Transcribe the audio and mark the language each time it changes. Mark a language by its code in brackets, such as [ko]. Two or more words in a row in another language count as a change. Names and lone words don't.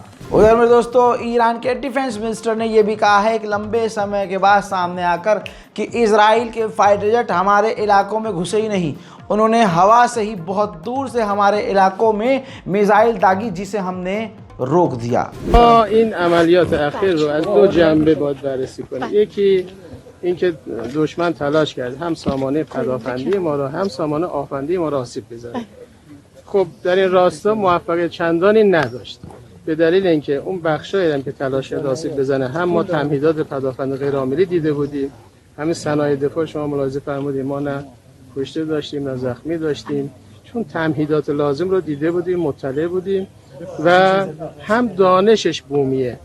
[hi] उधर मेरे दोस्तों, ईरान के [en] defense minister [hi] ने यह भी कहा है कि लंबे समय के बाद सामने आकर कि इजराइल के [en] fighter jet [hi] हमारे इलाकों में घुसे ही नहीं, उन्होंने हवा से ही बहुत दूर से हमारे इलाकों में मिसाइल दागी, जिसे हमने रोक दिया। [fa] این عملیات اخیر رو از دو جنبه باید بررسی کنیم. یکی اینکه دشمن تلاش کرد هم سامانه پدافندی ما را هم سامانه آفندی ما را آسیب بزنه. خب در این راستا موفقیت چندانی نداشت، به دلیل اینکه اون بخشایی هم که تلاش کرد آسیب بزنه هم ما تمهیدات پدافند غیرعاملی دیده بودیم، همین صنایع دفاع شما ملاحظه فرمودید ما نه کشته داشتیم نه زخمی داشتیم، چون تمهیدات لازم رو دیده بودیم، مطلع بودیم و هم دانشش بومیه.